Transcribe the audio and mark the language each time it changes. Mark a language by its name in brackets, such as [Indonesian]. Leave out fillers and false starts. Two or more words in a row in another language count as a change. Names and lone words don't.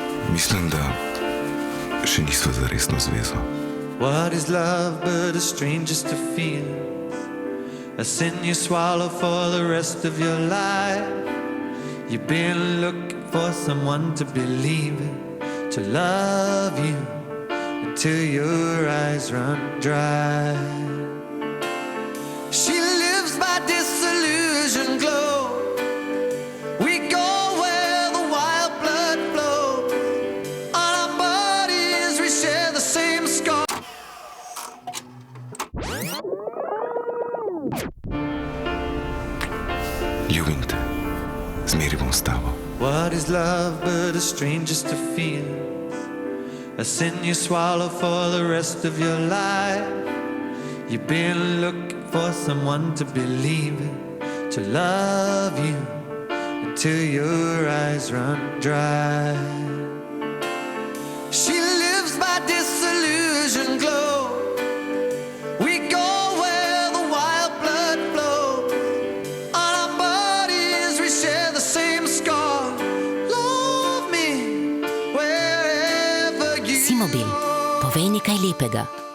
[Slovenian] Mislim, da še nisva za resno zvezo. [English] What is love but a stranger's to feel? A sin you swallow for the rest of your life. You've been looking for someone to believe in, to love you until your eyes run dry. She lives by disillusion glow. We go where the wild blood flows. On our bodies we share the same scar. [Slovenian] Ljubim te, zmeri bom s tabo. [English] What is love but a stranger's to feel? A sin you swallow for the rest of your life. You've been looking for someone to believe in, to love you until your eyes run dry. She lives by disillusion glow. We go where the wild blood flows. On our bodies we share the same scar. Love me wherever you [Slovenian] Simobil, povej nekaj lepega.